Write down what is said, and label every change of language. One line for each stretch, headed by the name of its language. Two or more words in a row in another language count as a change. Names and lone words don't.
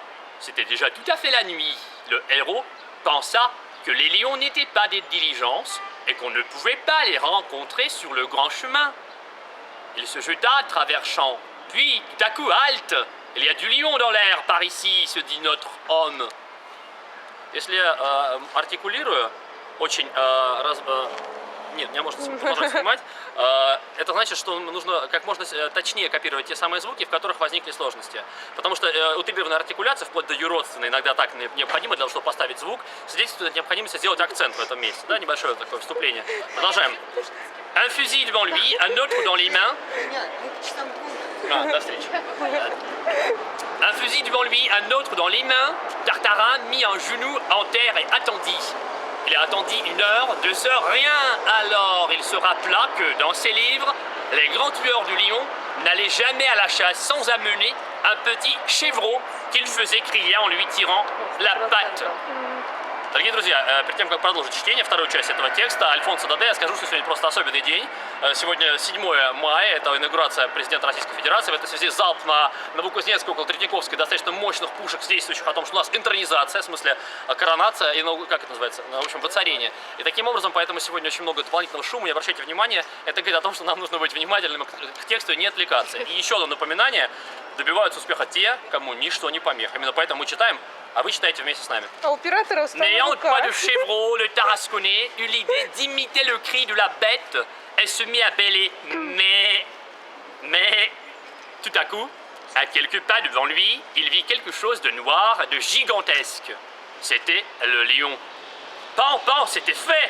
French: C'était déjà tout à fait la nuit. Le héros pensa que les lions n'étaient pas des diligences et qu'on ne pouvait pas les rencontrer sur le grand chemin. Il se jeta à travers champs. Puis, tout à coup, halte! Il y a du lion dans l'air par ici, se dit notre homme.
Russian: Если артикулирую очень нет, меня можно продолжать снимать. Это значит, что нужно как можно точнее копировать те самые звуки, в которых возникли сложности. Потому что утрированная артикуляция, вплоть до юродственной, иногда так необходимо для того, чтобы поставить звук, свидетельствует необходимости сделать акцент в этом месте. Да, небольшое такое вступление. Продолжаем.
French: Un fusil devant lui, un autre dans les mains. Un fusil devant lui, un autre dans les mains. Tartarin mit un genou en terre et attendit. Il attendit 1 heure, 2 heures, rien. Alors il se rappela que dans ses livres, les grands tueurs du lion n'allaient jamais à la chasse sans amener un petit chevreau qu'il faisait crier en lui tirant la patte.
Russian: Дорогие друзья, перед тем, как продолжить чтение, вторую часть этого текста, Альфонсо Даде, я скажу, что сегодня просто особенный день. Сегодня 7 мая, это инаугурация президента Российской Федерации. В этой связи залп на Новокузнецкой, около Третьяковской, достаточно мощных пушек, свидетельствующих о том, что у нас интронизация, в смысле коронация, и, как это называется, в общем, воцарение. И таким образом, поэтому сегодня очень много дополнительного шума, не обращайте внимания. Это говорит о том, что нам нужно быть внимательными к тексту и не отвлекаться. И еще одно напоминание, добиваются успеха те, кому ничто не помеха. Именно поэтому мы читаем, а вы читаете вместе с нами. А у пиратора
French: N'ayant pas de chevreau, le Tarasconnais eut l'idée d'imiter le cri de la bête et se mit à bêler. Mais, tout à coup, à quelques pas devant lui, il vit quelque chose de noir, de gigantesque. C'était le lion. Pan, pan, c'était fait!